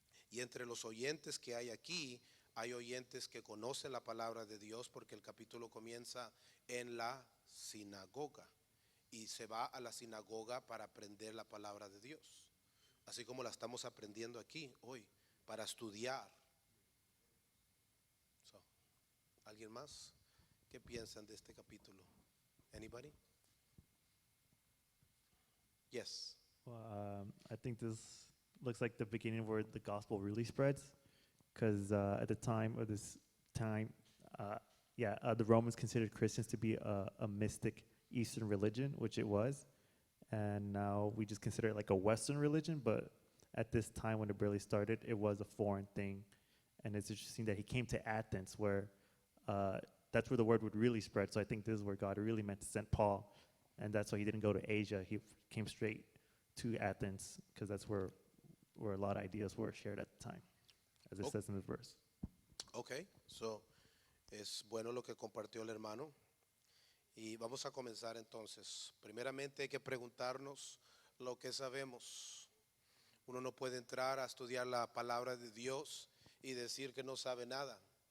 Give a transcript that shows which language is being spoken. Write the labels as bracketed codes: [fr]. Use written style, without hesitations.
[es] Y entre los oyentes que hay aquí, hay oyentes que conocen la palabra de Dios, porque el capítulo comienza en la sinagoga y se va a la sinagoga para aprender la palabra de Dios, así como la estamos aprendiendo aquí hoy, para estudiar. ¿Alguien más? ¿Qué piensan de este capítulo? [en] Anybody? Yes. Well, I think this looks like the beginning where the gospel really spreads, because at the time of this time, the Romans considered Christians to be a mystic Eastern religion, which it was, and now we just consider it like a Western religion. But at this time, when it barely started, it was a foreign thing, and it's interesting that he came to Athens, where that's where the word would really spread. So I think this is where God really meant to send Paul, and that's why he didn't go to Asia. He came straight to Athens, because that's where a lot of ideas were shared at the time, as it Oh. says in the verse. [es] Ok, so es bueno lo que compartió el hermano. Y vamos a comenzar entonces. Primeramente hay que preguntarnos lo que sabemos. Uno no puede entrar a estudiar la palabra de Dios y decir que no sabe nada.